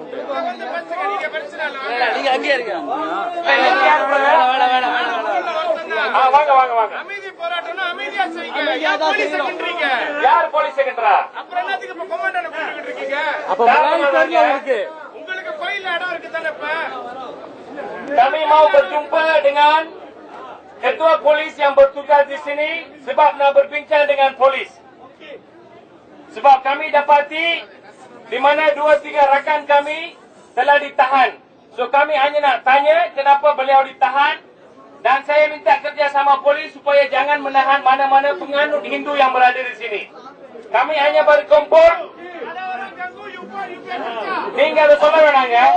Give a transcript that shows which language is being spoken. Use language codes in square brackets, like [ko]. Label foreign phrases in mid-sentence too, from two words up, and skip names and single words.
[ta] நீங்க அங்கேயே இருங்க. வாங்க வாங்க வாங்க. அமைதி போராட்டம்னா அமைதியா செய்யுங்க. யார் போலீஸ் செகண்டரா? அப்புறம் என்னத்துக்கு இப்ப கொமாண்டனை கூட்டிட்டு இருக்கீங்க? அப்ப மலாய் இருக்கு. உங்களுக்கு ஃபைல் இடம் இருக்கு தானே இப்ப? [ms] Kami mau berjumpa dengan ketua polis yang bertugas di sini sebab nak berbincang dengan polis. Sebab kami dapati di mana 2-3 rakan kami telah ditahan. So kami hanya nak tanya kenapa beliau ditahan. Dan saya minta kerjasama polis supaya jangan menahan mana-mana penganut Hindu yang berada di sini. Kami hanya berkumpul. [ta] நீங்க அதை சொல்ல வேணாங்க.